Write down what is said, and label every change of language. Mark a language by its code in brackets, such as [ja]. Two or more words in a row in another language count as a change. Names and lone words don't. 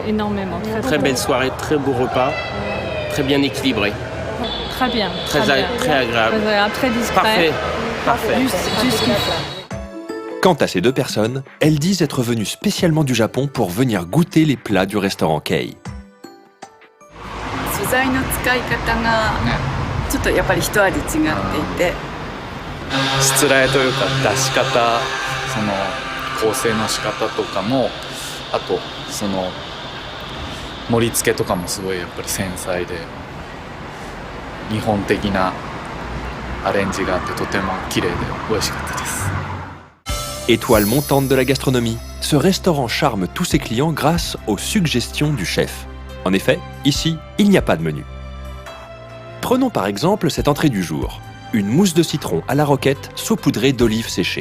[fr] Énormément. Très belle soirée, très beau repas, très bien équilibré. Très bien. Très agréable. Très discret. Parfait. Juste ce qu'il faut. Quant à ces deux personnes, elles disent être venues spécialement du Japon pour venir goûter les plats du restaurant Kei. [ja] 素材の使い方がちょっとやっぱり一味違っていて、しつらえというか出し方、その構成の仕方とかも、あとその盛り付けとかもすごいやっぱり繊細で日本的なアレンジがあってとても綺麗で美味しかったです。 [fr] Étoile montante de la gastronomie, ce restaurant charme tous ses clients grâce aux suggestions du chef. En effet, ici, il n'y a pas de menu. Prenons par exemple cette entrée du jour, une mousse de citron à la roquette saupoudrée d'olives séchées.